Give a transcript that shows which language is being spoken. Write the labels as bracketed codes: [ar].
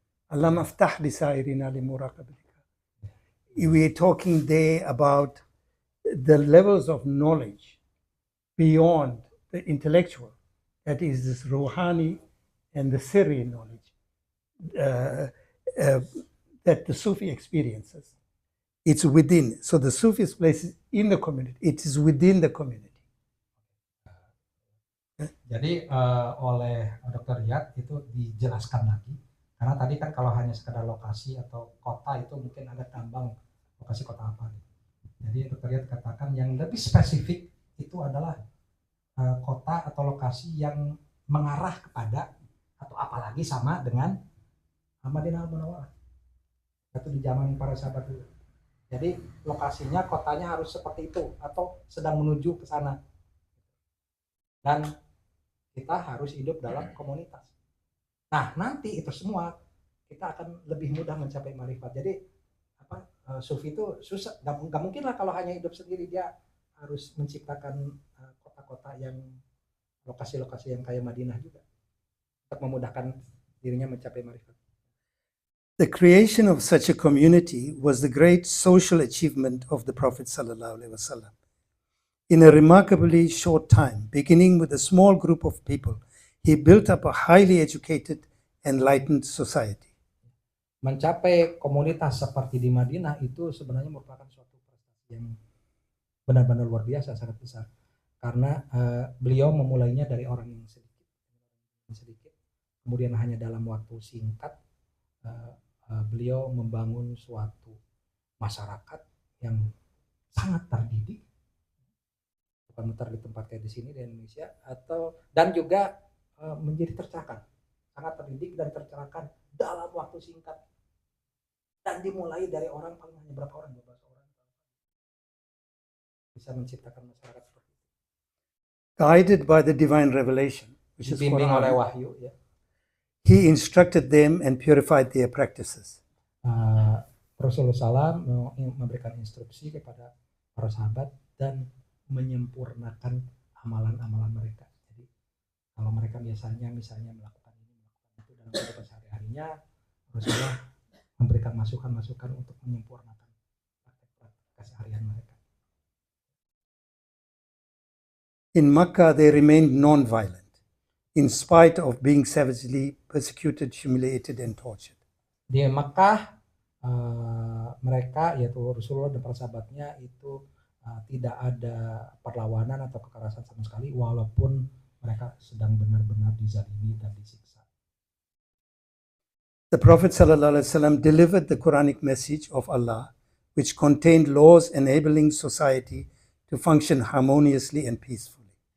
[ar] Allah maftah lisairina li muraqabatika. [en] We're talking there about the levels of knowledge beyond the intellectual, that is this Rouhani and the Syrian knowledge. uh, uh, that the Sufi experiences. It's within. So the Sufi's place is in the community. It is within the community. [id] Jadi oleh Dr. Riyad itu dijelaskan lagi, karena tadi kan kalau hanya sekedar lokasi atau kota itu mungkin ada tambang lokasi kota apa. Jadi Dr. Riyad katakan yang lebih spesifik itu adalah kota atau lokasi yang mengarah kepada atau apalagi sama dengan Madinah Munawwarah. Itu di zaman para sahabat dulu. Jadi lokasinya kotanya harus seperti itu atau sedang menuju ke sana. Dan kita harus hidup dalam komunitas. Nah, nanti itu semua kita akan lebih mudah mencapai marifat. Jadi sufi itu susah, nggak mungkin lah kalau hanya hidup sendiri, dia harus menciptakan kota-kota yang lokasi-lokasi yang kayak Madinah juga untuk memudahkan dirinya mencapai marifat. [en] The creation of such a community was the great social achievement of the Prophet sallallahu alaihi wasallam. In a remarkably short time, beginning with a small group of people, he built up a highly educated, enlightened society. [id] Mencapai komunitas seperti di Madinah itu sebenarnya merupakan suatu prestasi yang benar-benar luar biasa, sangat besar. Karena beliau memulainya dari orang yang sedikit, kemudian hanya dalam waktu singkat beliau membangun suatu masyarakat yang sangat terdidik, bukan mutar di tempat kayak di sini di Indonesia, dan juga menjadi tercerahkan, sangat terdidik dan tercerahkan dalam waktu singkat, dan dimulai dari orang paling hanya berapa orang, 12 orang bisa menciptakan masyarakat seperti itu. [en] Guided by the divine revelation, which is [id] Dibimbing oleh Quran, wahyu, ya. [en] he instructed them and purified their practices. [id] Rasulullah SAW memberikan instruksi kepada para sahabat dan menyempurnakan amalan-amalan mereka. Jadi kalau mereka biasanya misalnya melakukan ini, melakukan itu dalam kehidupan sehari-harinya, Rasulullah memberikan masukan-masukan untuk menyempurnakan praktek-praktek keseharian mereka. [en] In Makkah, they remained non-violent, in spite of being savagely persecuted, humiliated, and tortured. [id] Di Makkah, mereka, yaitu Rasulullah dan para sahabatnya, itu tidak ada perlawanan atau kekerasan sama sekali, walaupun mereka sedang benar-benar dizalimi dan disiksa. [en] The Prophet ﷺ delivered the Quranic message of Allah, which contained laws enabling society to function harmoniously and peacefully.